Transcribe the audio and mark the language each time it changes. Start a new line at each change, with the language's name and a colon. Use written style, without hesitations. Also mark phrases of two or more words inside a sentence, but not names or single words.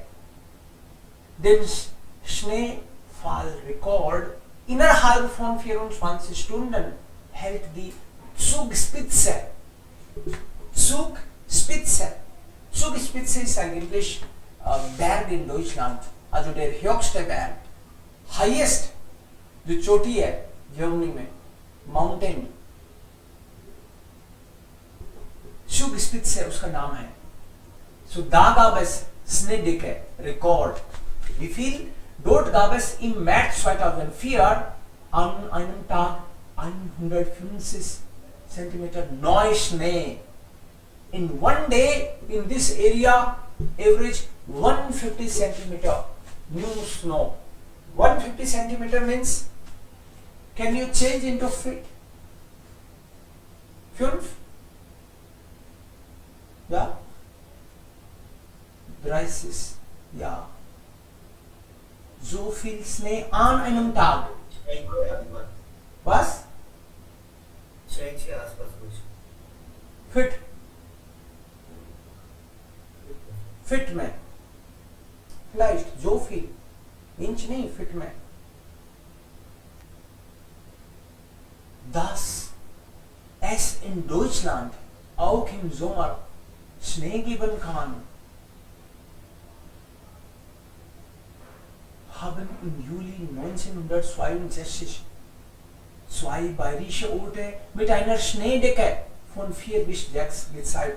German: Den Schneefallrekord innerhalb von 24 Stunden hält die Zugspitze. Zugspitze ist eigentlich Berg in Deutschland, also der höchste Berg.
Hindi: Highest, जो चोटी है जर्मनी में, माउंटेन Zugspitze उसका नाम है.
German: So da gab es Schneedecke Rekord. Wie viel? Dort gab es im März 2004 an einem Tag 150 cm Neuschnee.
English: In one day in this area average 150 cm new snow. 150 cm means, can you change into feet? 5?
German: Ja? 30. Ja. So viel Schnee an einem Tag. Was? Fit.
Hindi: Fit में.
German: Vielleicht so viel.
Hindi: Inch नहीं, fit में.
German: Dass es in Deutschland auch im Sommer Schnee geben kann, haben im Juli 1962 zwei bayerische Orte mit einer Schneedecke von 4 bis 6 gezeigt.